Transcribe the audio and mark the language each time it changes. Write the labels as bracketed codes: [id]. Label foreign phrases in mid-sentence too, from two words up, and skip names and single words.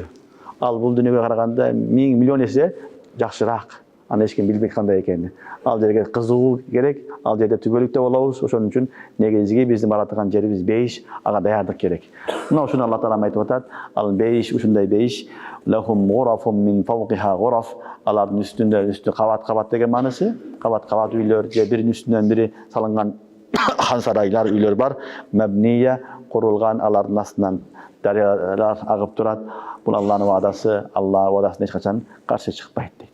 [ky] Ал бул дүйнөгө караганда 1000 миллион эсе жакшыраак. Аны эч ким билбейт кандай экенин. Ал жерге кызыгуу керек, ал жерде түбөлүктө болобуз. Ошон үчүн негизги биздин баратырган жерибиз бейиш, ага даярдык керек. Мына ушуну Алла Таала айтып атат. Ал бейиш, ушундай бейиш, [ar] لهم غرف من فوقها غرف. [ky] Алардын үстү кабат деген маанысы, кабат үйлөр же биринин үстүнөн бири салынган хан сарайлар үйлөр бар. Mabniyya курулган, алардын астынан дарыялар агып турат. Бул Алланын ваадасы, Алла ваадасына эч качан каршы чыкпайт дейт.